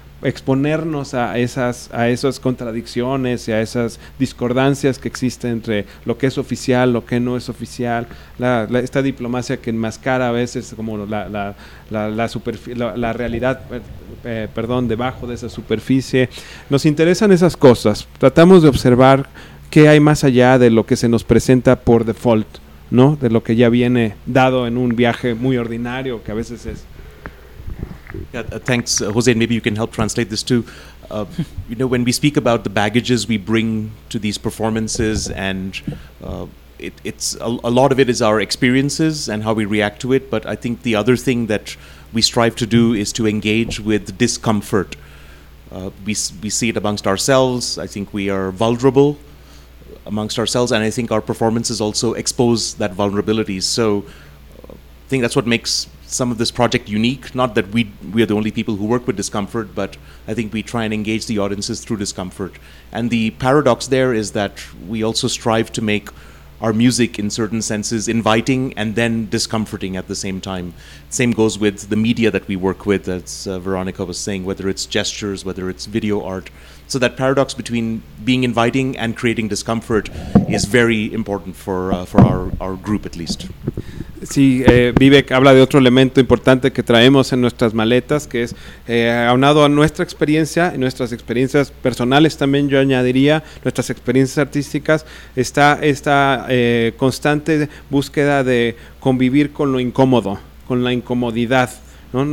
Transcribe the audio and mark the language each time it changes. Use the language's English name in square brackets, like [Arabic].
[Spanish] exponernos a esas contradicciones y a esas discordancias que existen entre lo que es oficial, lo que no es oficial, esta diplomacia que enmascara a veces como la realidad, perdón, debajo de esa superficie. Nos interesan esas cosas, tratamos de observar qué hay más allá de lo que se nos presenta por default, ¿no? De lo que ya viene dado en un viaje muy ordinario que a veces es. [English] Thanks, Jose. Maybe you can help translate this too. You know, when we speak about the baggages we bring to these performances, and it's a lot of it is our experiences and how we react to it. But I think the other thing that we strive to do is to engage with discomfort. We see it amongst ourselves. I think we are vulnerable amongst ourselves, and I think our performances also expose that vulnerability. So I think that's what makes some of this project unique. Not that we are the only people who work with discomfort, but I think we try and engage the audiences through discomfort. And the paradox there is that we also strive to make our music in certain senses inviting and then discomforting at the same time. Same goes with the media that we work with, as Veronica was saying, whether it's gestures, whether it's video art. So that paradox between being inviting and creating discomfort is very important for our group, at least. [Spanish] Sí, Vivek habla de otro elemento importante que traemos en nuestras maletas, que es aunado a nuestra experiencia, y nuestras experiencias personales también, yo añadiría, nuestras experiencias artísticas, está esta constante búsqueda de convivir con lo incómodo, con la incomodidad, ¿no?